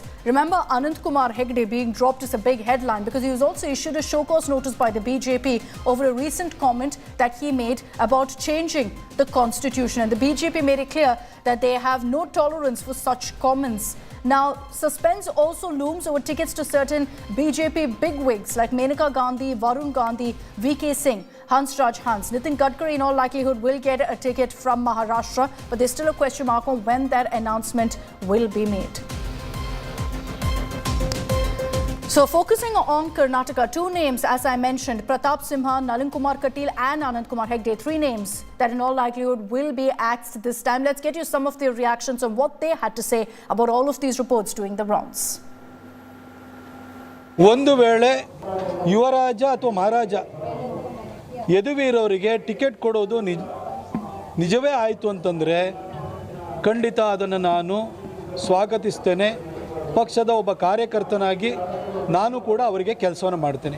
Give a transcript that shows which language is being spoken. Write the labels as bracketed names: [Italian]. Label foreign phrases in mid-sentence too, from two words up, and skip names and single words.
[English] Remember, Anand Kumar Hegde being dropped is a big headline because he was also issued a show cause notice by the BJP over a recent comment that he made about changing the constitution, and the BJP made it clear that they have no tolerance for such comments. Now, suspense also looms over tickets to certain BJP bigwigs like Menaka Gandhi, Varun Gandhi, VK Singh, Hansraj Hans. Nitin Gadkari in all likelihood will get a ticket from Maharashtra, but there's still a question mark on when that announcement will be made. So focusing on Karnataka, two names, as I mentioned, Pratap Simha, Nalin Kumar Katil and Anand Kumar Hegde, three names that in all likelihood will be axed this time. Let's get you some of their reactions on what they had to say about all of these reports doing the rounds. [Kannada] ಒಂದು ವೇಳೆ ಯುವರಾಜ ಅಥವಾ ಮಹಾರಾಜ ಯದುವೀರವರಿಗೆ ಟಿಕೆಟ್ ಕೊಡೋದು ನಿಜವೇ ಆಯಿತು ಅಂತಂದರೆ ಖಂಡಿತ ಅದನ್ನು ನಾನು ಸ್ವಾಗತಿಸ್ತೇನೆ. ಪಕ್ಷದ ಒಬ್ಬ ಕಾರ್ಯಕರ್ತನಾಗಿ ನಾನು ಕೂಡ ಅವರಿಗೆ ಕೆಲಸವನ್ನು ಮಾಡ್ತೇನೆ.